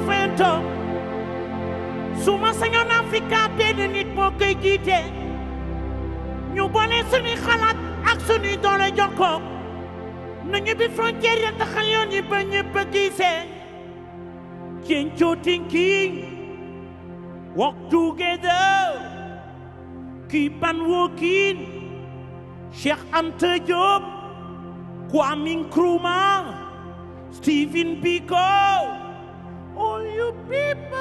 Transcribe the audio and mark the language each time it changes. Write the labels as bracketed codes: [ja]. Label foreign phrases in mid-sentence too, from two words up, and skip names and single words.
[wo] fento su ma sañoon Afrika benn nit moo koy jiite ñu boole suñuy xalaat ak suñuy doole jokkoo nañu bi frontière ya taxal yoon yi ba ñëpp a gisee Kencho [en] thinking walk together keep on walking [wo] Cheikh Anta Diop Kwame Nkrumah Stephen Biko, [en] all you people.